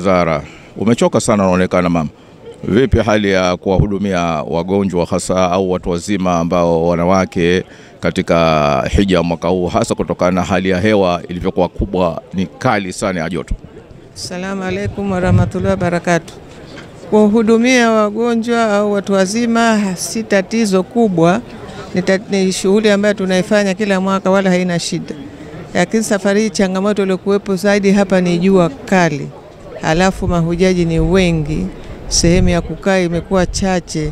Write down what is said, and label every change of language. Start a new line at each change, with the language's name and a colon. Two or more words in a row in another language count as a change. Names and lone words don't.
Swahili: Zara. Umechoka sana unaonekana mama. Vipi hali ya kuwahudumia wagonjwa hasa au watu wazima ambao wanawake katika hija mwaka huu, hasa kutokana na hali ya hewa ilivyokuwa kubwa, ni kali sana ya joto?
Arabic: السلام عليكم ورحمة الله وبركاته.
Swahili: Kuhudumia wagonjwa au watu wazima si tatizo kubwa, ni shughuli ambayo tunaifanya kila mwaka wala haina shida. Lakini safari hii changamoto iliyokuwepo zaidi hapa ni jua kali. Halafu mahujaji ni wengi, sehemu ya kukaa imekuwa chache.